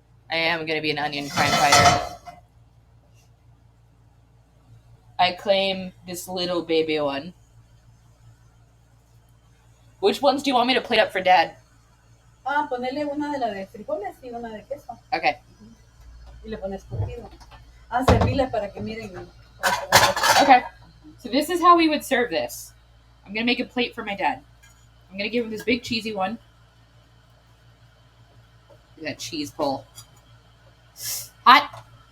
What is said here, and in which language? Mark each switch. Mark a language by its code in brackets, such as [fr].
[en] I am going to be an onion crime fighter. I claim this little baby one. Which ones do you want me to plate up for Dad? [es] Ponele una de la de frijoles y una de queso. [en] Okay. [es] Y le pones curtido. Servirle para que miren. [en] Okay. So this is how we would serve this. I'm going to make a plate for my dad. I'm going to give him this big cheesy one. Look at that cheese pull. Hot.